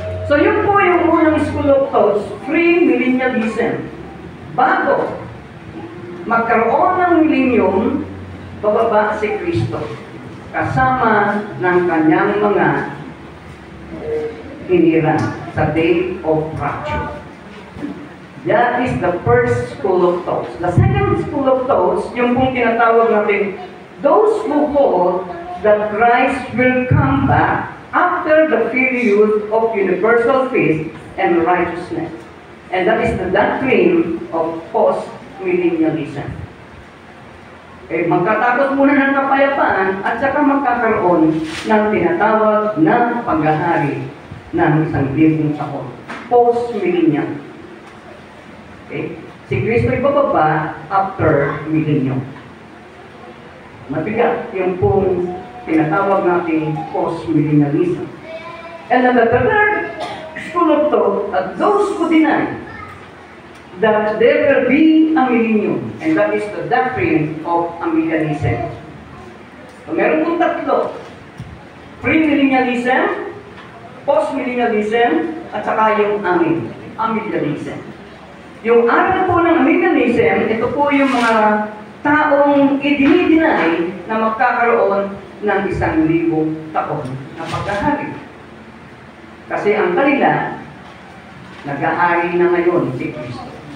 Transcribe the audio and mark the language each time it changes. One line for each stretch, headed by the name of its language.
Filipino: So yun po yung unang school of thoughts, pre-millennialism. Bago magkaroon ng millennium, bababa si Kristo kasama ng kanyang mga hinirang sa
English: day of rapture. That is the first school of thoughts. The second school of thoughts,
Filipino: yung pong tinatawag natin,
English: those who hold that Christ will come back after the period of universal peace and righteousness. And that is the doctrine of post-millennialism.
Filipino: Okay, magkatapos muna ng kapayapaan at saka magkakaroon ng tinatawag na paghahari ng 1,000 taon. Post-millennial. Okay? Si Kristo ay bababa
English: after millennium.
Filipino: Mabigat yung pong tinatawag natin post-millennialism.
English: And then the third school of thought, those who deny that there will be a millennium, and that is the doctrine of amillennialism.
Filipino: So meron pong tatlo. Pre-millennialism, post-millennialism, at saka yung amillennialism. Yung aral po ng amillennialism, ito po yung mga taong idinidinay na magkakaroon ng 1,000 taon na paghahari. Kasi ang kanila, nag-ahari na ngayon si Kristo.